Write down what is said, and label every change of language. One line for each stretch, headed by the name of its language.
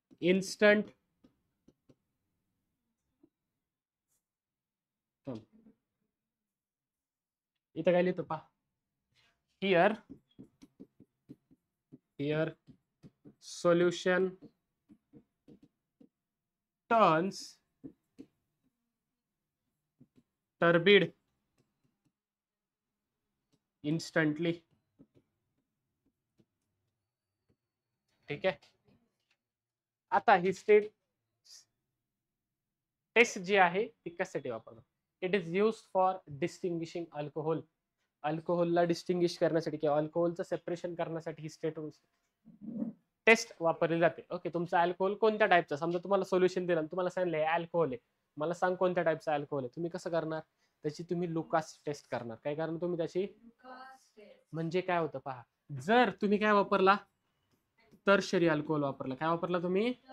Marathi: Instant इथं काय लिहितो पहा,
English: Here solution turns turbid instantly.
Marathi: ठीक आहे. आता ही टेस्ट जी आहे ती कशासाठी वापरतात?
English: It is use for distinguishing alcohol.
Marathi: अल्कोहोलला distinguish करण्यासाठी किंवा अल्कोहोलचं सेपरेशन करण्यासाठी ही टेस्ट वापरली जाते. ओके, तुमचा अल्कोहोल कोणत्या टाईपचा, समजा तुम्हाला सोल्युशन दिलं तुम्हाला सांगितलं अल्कोहोल आहे, मला सांग कोणत्या टाईपचा अल्कोहोल आहे, तुम्ही कसं करणार? त्याची तुम्ही लुकास टेस्ट करणार. काय करणार तुम्ही त्याची? म्हणजे काय होतं पहा, जर तुम्ही काय वापरला, टर्शरी अल्कोहोल वापरला. काय वापरला तुम्ही?